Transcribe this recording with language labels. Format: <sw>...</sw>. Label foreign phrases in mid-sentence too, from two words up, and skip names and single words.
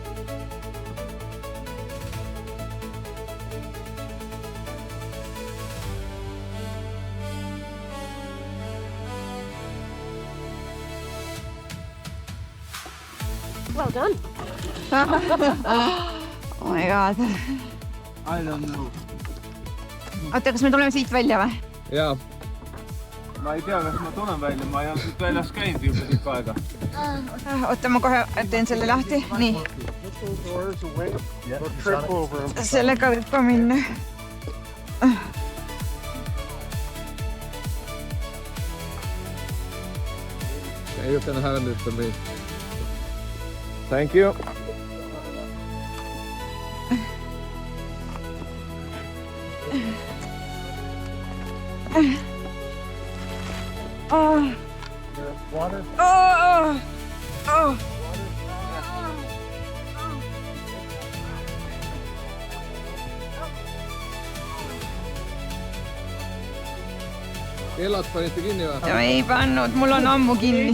<en>Well done. Oh my god. I don't know.</en> <et>Oota, kas me tuleme siit välja või? Jaa. Ma ei tea, kas ma tulen välja. Ma ei ole siit väljas käinud juba tükk aega. Oota, ma kohe teen selle lahti. Nii. Sellega võib ka minna.</et> <en>You can hand it to me. Thank you. Water. Oh.</en> <et>Kellad panite kinni või? Ei pannud, mul on ammu kinni.</et>